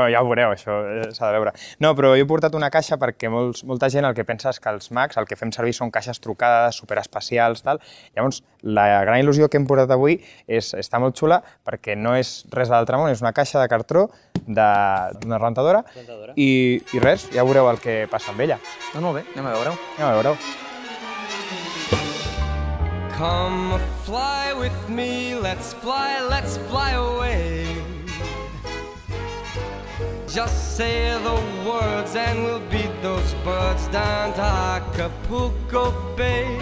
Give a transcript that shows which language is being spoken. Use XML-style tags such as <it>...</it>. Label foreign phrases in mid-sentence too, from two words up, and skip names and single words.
<ca>Bueno, ja ho veureu, això s'ha de veure. No, però jo he portat una caixa perquè molta gent el que pensa és que els mags el que fem servir són caixes trucades, superespecials, tal. Llavors, la gran il·lusió que hem portat avui està molt xula perquè no és res de l'altre món, és una caixa de cartró d'una rentadora i res, ja veureu el que passa amb ella. Doncs molt bé, anem a veure-ho. Anem a veure-ho.</ca> <en>Come fly with me, let's fly away. Just say the words and we'll beat those birds down to Acapulco Bay.</en>